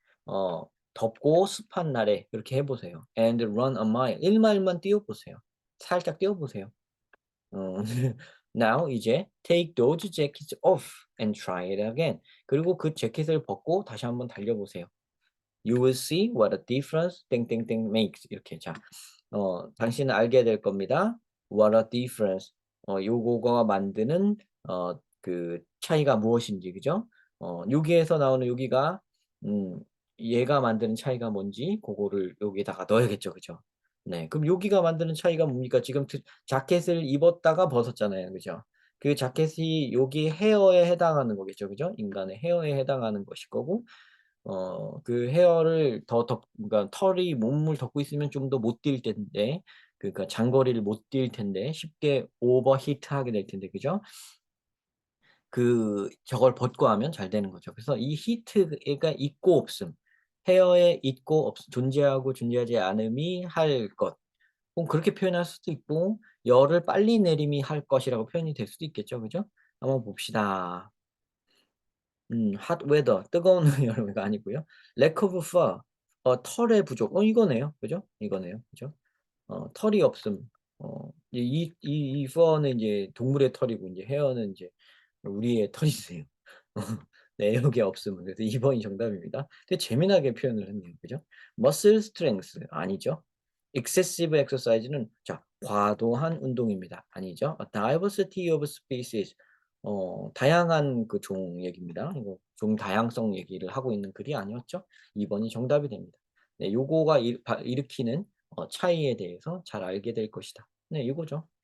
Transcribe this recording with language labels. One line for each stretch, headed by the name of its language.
Korean: 어 덥고 습한 날에 그렇게 해 보세요.
English: and run a mile.
Korean: 1 마일만 뛰어 보세요. 살짝 뛰어 보세요.
English: 어 now 이제 take those jackets off and try it again.
Korean: 그리고 그 재킷을 벗고 다시 한번 달려 보세요.
English: You will see what a difference 땡땡땡 makes.
Korean: 이렇게 자 당신은 알게 될 겁니다.
English: What a difference.
Korean: 요거가 만드는 그 차이가 무엇인지 그죠? 여기에서 나오는 여기가 음 얘가 만드는 차이가 뭔지 고거를 여기에다가 넣어야겠죠. 그죠? 네. 그럼 여기가 만드는 차이가 뭡니까? 지금 자켓을 입었다가 벗었잖아요. 그죠? 그 자켓이 여기 헤어에 해당하는 거겠죠. 그죠? 인간의 헤어에 해당하는 것일 거고 그 헤어를 더 그러니까 털이 몸을 덮고 있으면 좀 더 못 뛸 텐데 그러니까 장거리를 못 뛸 텐데 쉽게 오버히트하게 될 텐데 그죠? 저걸 벗고 하면 잘 되는 거죠. 그래서 이 히트가 있고 없음, 헤어에 있고 존재하고 존재하지 않음이 할 것. 그렇게 표현할 수도 있고 열을 빨리 내림이 할 것이라고 표현이 될 수도 있겠죠. 그죠? 한번 봅시다.
English: hot weather
Korean: 뜨거운 여름이가 아니고요.
English: lack of fur
Korean: 털의 부족. 이거네요. 그죠? 이거네요. 그죠? 털이 없음. 이 fur는 이제 동물의 털이고 인제 헤어는 인제 우리의 털이세요. 네 여기에 없음은. 그래서 2 번이 정답입니다. 되게 재미나게 표현을 했네요. 그죠?
English: muscle strength
Korean: 아니죠.
English: excessive exercise
Korean: 는 자 과도한 운동입니다. 아니죠.
English: a diversity of species
Korean: 다양한 그 종 얘기입니다. 이거 종 다양성 얘기를 하고 있는 글이 아니었죠. 2 번이 정답이 됩니다. 네 요거가 일으키는 차이에 대해서 잘 알게 될 것이다. 네 요거죠.